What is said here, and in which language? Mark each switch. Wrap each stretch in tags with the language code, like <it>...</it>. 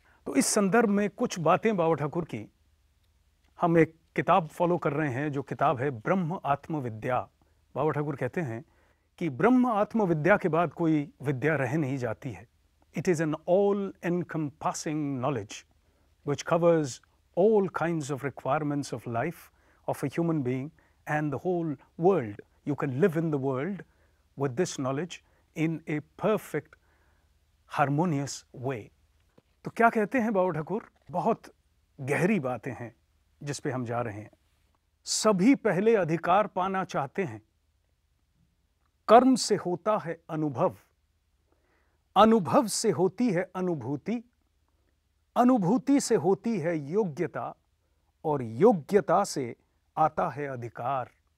<hi>तो इस संदर्भ में कुछ बातें बाबा ठाकुर की, हम एक किताब फॉलो कर रहे हैं जो किताब है ब्रह्म आत्मविद्या। बाबा ठाकुर कहते हैं कि ब्रह्म आत्मविद्या के बाद कोई विद्या रह नहीं जाती है।</hi> <en>It is an all encompassing knowledge which covers all kinds of requirements of life of a human being and the whole world. You can live in the world with this knowledge in a perfect harmonious way.</en> <hi>तो क्या कहते हैं बाबा ठाकुर? बहुत गहरी बातें हैं जिस पे हम जा रहे हैं। सभी पहले अधिकार पाना चाहते हैं। कर्म से होता है अनुभव, अनुभव से होती है अनुभूति, अनुभूति से होती है योग्यता और योग्यता से आता है अधिकार।</hi>